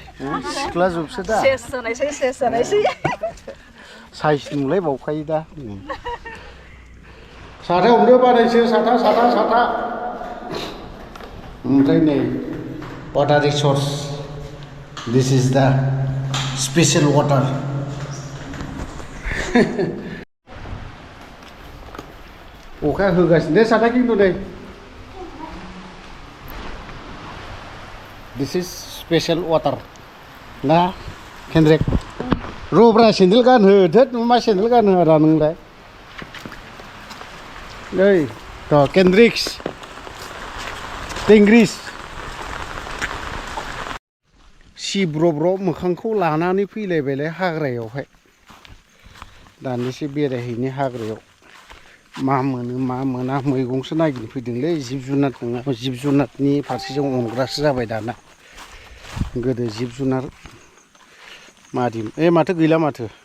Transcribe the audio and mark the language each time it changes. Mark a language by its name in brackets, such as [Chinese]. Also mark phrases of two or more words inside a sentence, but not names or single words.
[Bodo] सिख्ला जोबसो दा सेस जानायसै साइज नुलाय बावखायो दा साथा हमदो बानायसो साथा ओमफ्राय नै [English] water resource this is the special water [Bodo] अखा होगासिनो दे साथा खिन्थु नै [English] this is special water [Bodo] ना केन्द्रेक रब्रा सेन्देल गानहो धोद मा सेन्देल गानहो आरो नोंलाय नै र' केन्द्रिक्स टेंग्रिस सिब्रब्र' मोखांखौ लानानै फैलायबायलाय हाग्रायावहाय दानिसो बेरायहैनो हाग्रायाव मा मोनो मा मोना मैगंसो नागिरनो फैदोंलै जिब जुनार नङा जिब जुनारनि फारसे जों अनग्रासो जाबाय दाना गोदो जिब जुनार मादि माथो गैला माथो